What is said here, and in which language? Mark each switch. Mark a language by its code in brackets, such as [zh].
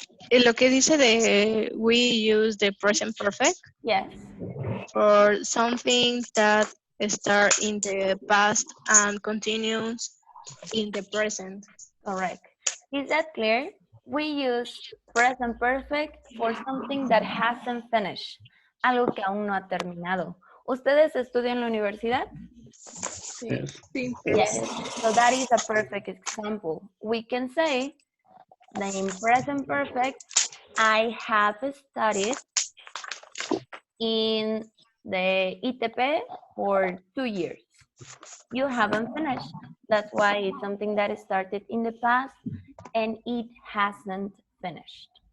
[es] Lo que dice de [en] we use the present perfect. Yes. For something that start in the past and continues in the present. Correct. Is that clear? We use present perfect for something that hasn't finished. [es] Algo que aún no ha terminado. ¿Ustedes estudian en la universidad? [en] Yes. Yes. So that is a perfect example. We can say, in present perfect, I have studied in the ITP for 2 years. You haven't finished. That's why it's something that started in the past and it hasn't finished.